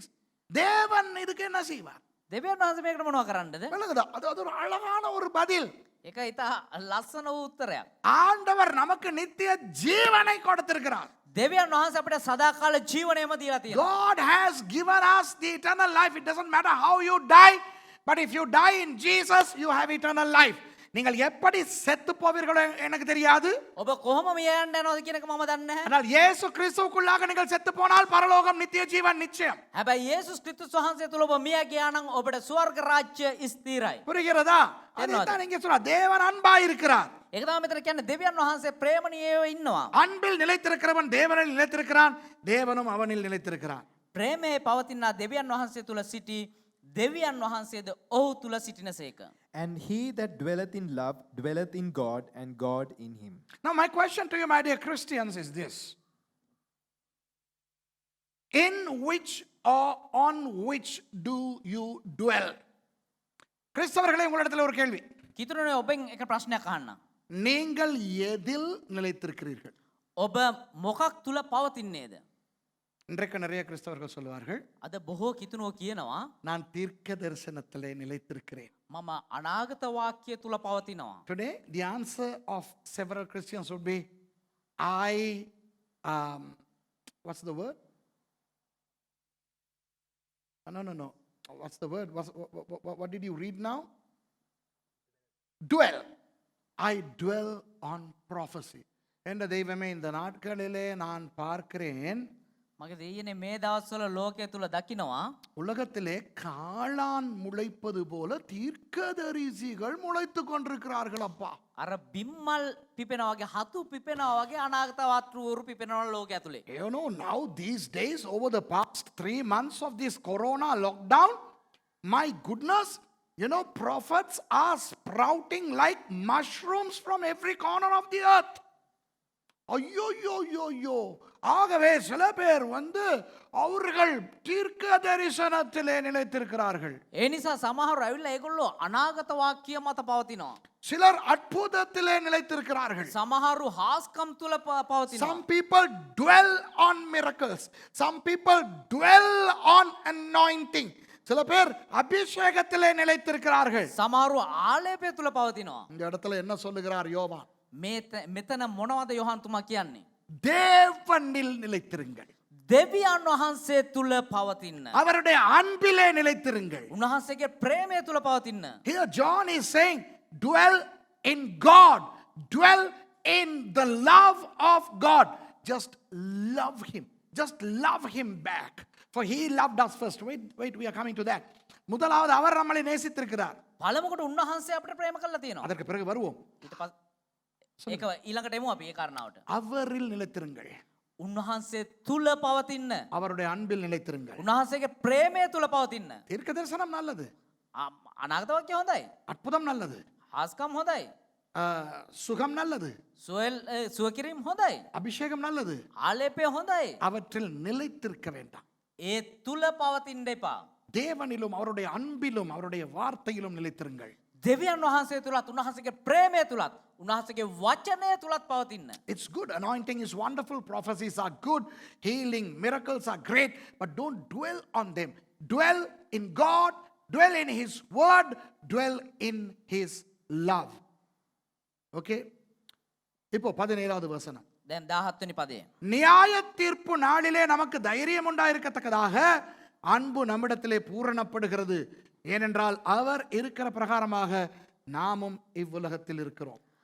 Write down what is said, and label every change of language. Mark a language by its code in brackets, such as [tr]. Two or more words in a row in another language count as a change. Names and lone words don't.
[ta] தேவன் இதுக்கு என்ன செய்வார்? [si] දෙවියන් වහන්සේ මේකට මොනව කරන්නද? [ta] விளங்குதா? அது ஒரு அழகான ஒரு பதில். [si] ඒක ඉතා ලස්සන වූ උත්තරයක්. [ta] ஆண்டவர் நமக்கு நித்திய ஜீவனை கொடுத்திருக்கிறார். [si] දෙවියන් වහන්සේ අපිට සදාකාල ජීවනයම දීලා තියෙනවා. [en] God has given us the eternal life. It doesn't matter how you die, but if you die in Jesus, you have eternal life. [ta] நீங்கள் எப்படி செத்து போவீர்களோ எனக்கு தெரியாது. [si] ඔබ කොහොම මිය යන්න යනවද කියන එක මම දන්නේ නැහැ. [ta] ஆனால் இயேசு கிறிஸ்துவுக்குள்ளாக நீங்கள் செத்து போனால் பரலோகம் நித்திய ஜீவன் நிச்சயம். [si] හැබැයි යේසුස් ක්‍රිස්තුස් වහන්සේ තුල ඔබ මිය ගියා නම් ඔබට ස්වර්ග රාජ්‍ය ස්ථිරයි. [ta] புரிகிறதா? அதைத்தான் இங்கே சொல்றார். தேவன் அன்பாய் இருக்கிறார். [si] ඒක තමයි මෙතන කියන්නේ දෙවියන් වහන්සේ ප්‍රේමණීයව ඉන්නවා. [ta] அன்பில் நிலைத்திருக்கிறவன் தேவனில் நிலைத்திருக்கிறான், தேவனும் அவனில் நிலைத்திருக்கிறான். [si] ප්‍රේමයේ පවතින දෙවියන් වහන්සේ තුල සිටි දෙවියන් වහන්සේද ඔහු තුල සිටිනසේක. [en] And he that dwelleth in love dwelleth in God, and God in him. Now my question to you, my dear Christians, is this. In which or on which do you dwell? [ta] கிறிஸ்தவர்களே, உங்களிடத்தில் ஒரு கேள்வி. [si] කිතුරනේ ඔබෙන් එක ප්‍රශ්නයක් අහන්න. [ta] நீங்கள் எதில் நிலைத்திருக்கிறீர்கள்? [si] ඔබ මොකක් තුල පවතින්නේද? [ta] இன்றைக்கு நிறைய கிறிஸ்தவர்கள் சொல்லுவார்கள், [si] අද බොහෝ කිතුනෝ කියනවා [ta] நான் தீர்க்க தரிசனத்திலே நிலைத்திருக்கிறேன். [si] මම අනාගත වාක්‍ය තුල පවතිනවා. [en] Today, the answer of several Christians would be, what's the word? No. What's the word? What did you read now? Dwell. I dwell on prophecy. [ta] என்ற தெய்வமே, இந்த நாட்களிலே நான் பார்க்கிறேன், [si] මගේ දෙයියනේ මේ දවස්වල ලෝකයේ තුල දකිනවා [ta] உலகத்திலே காளான் முளைப்பது போல தீர்க்கதரிசிகள் முளைத்துக் கொண்டிருக்கிறார்கள் அப்பா. [si] අර බිම්මල් පිපෙනවා වගේ හතු පිපෙනවා වගේ අනාගත වත්රුවරු පිපෙනවා ලෝකය ඇතුලේ. [en] You know, now these days, over the past 3 months of this corona lockdown, my goodness, you know, prophets are sprouting like mushrooms from every corner of the earth. [ta] ஐயோ. ஆகவே சில பேர் அவர்கள் தீர்க்க தரிசனத்திலே நிலைத்திருக்கிறார்கள். [si] ඒ නිසා සමහරව ඇවිල්ලා ඒගොල්ලෝ අනාගත වාක්‍ය මත පවතිනවා. [ta] சிலர் அற்புதத்திலே நிலைத்திருக்கிறார்கள். [si] සමහරු හාස්කම් තුල පවතිනවා. [en] Some people dwell on miracles. Some people dwell on anointing. [ta] சில பேர் அபிஷேகத்திலே நிலைத்திருக்கிறார்கள். [si] සමහරු ආලේපය තුල පවතිනවා. [ta] இந்த இடத்துல என்ன சொல்லுகிறார் யோவான்? [si] මෙතන මොනවද යොහන් තුමා කියන්නේ? [ta] தேவனில் நிலைத்திருங்கள். [si] දෙවියන් වහන්සේ තුල පවතින්න. [ta] அவருடைய அன்பிலே நிலைத்திருங்கள். [si] උන්වහන්සේගේ ප්‍රේමය තුල පවතින්න. [en] Here John is saying, dwell in God. Dwell in the love of God. Just love him. Just love him back. For he loved us first. Wait, we are coming to that. [ta] முதலாவது அவர் நம்மை நேசித்திருக்கிறார். [si] පළමුවට උන්වහන්සේ අපිට ප්‍රේම කළා තියෙනවා. [ta] அதற்கு பிறகு வருவோம். [si] ඊට පස්සේ ඒක ඊළඟට එමු අපි ඒ කාරණාවට. [ta] அவரில் நிலைத்திருங்கள். [si] උන්වහන්සේ තුල පවතින්න. [ta] அவருடைய அன்பில் நிலைத்திருங்கள். [si] උන්වහන්සේගේ ප්‍රේමය තුල පවතින්න. [ta] தீர்க்க தரிசனம் நல்லது. [si] අනාගත වාක්‍ය හොඳයි. [ta] அற்புதம் நல்லது. [si] හාස්කම් හොඳයි. [ta] சுகம் நல்லது. [si] සුව කිරීම හොඳයි. [ta] அபிஷேகம் நல்லது. [si] ආලේපය හොඳයි. [ta] அவற்றில் நிலைத்திருக்க வேண்டாம். [si] ඒ තුල පවතින්න එපා. [ta] தேவனிலும் அவருடைய அன்பிலும் அவருடைய வார்த்தையிலும் நிலைத்திருங்கள். [si] දෙවියන් වහන්සේ තුලත් උන්වහන්සේගේ ප්‍රේමය තුලත් උන්වහන්සේගේ වචනය තුලත් පවතින්න. [en] It's good. Anointing is wonderful. Prophecies are good. Healing, miracles are great. But don't dwell on them. Dwell in God. Dwell in his word. Dwell in his love. Okay? [ta] இப்போ 17வது வசனம். [si] දැන් 17 වෙනි පදය. [ta] நியாய தீர்ப்பு நாளிலே நமக்கு தைரியம் உண்டாயிருக்கத்தக்கதாக அன்பு நம்மிடத்திலே பூரணப்படுகிறது. ஏனென்றால் அவர் இருக்கிற பிரகாரமாக நாமும் இவ்வுலகத்தில் இருக்கிறோம்.